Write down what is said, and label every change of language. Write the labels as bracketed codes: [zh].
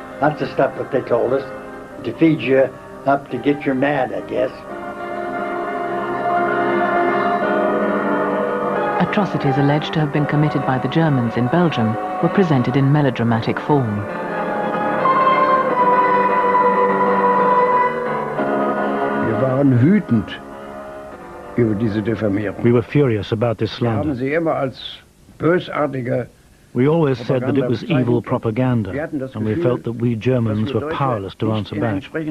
[en] That's the stuff that they told us, to feed you up to get you mad, I guess. Atrocities alleged to have been committed by the Germans in Belgium were presented in melodramatic form. [de] Wir waren wütend über diese Diffamierung. [en] We were furious about this slander. [de] Wir haben sie immer als bösartige. [en] We always said that it was evil propaganda, and we felt that we Germans were powerless to answer back.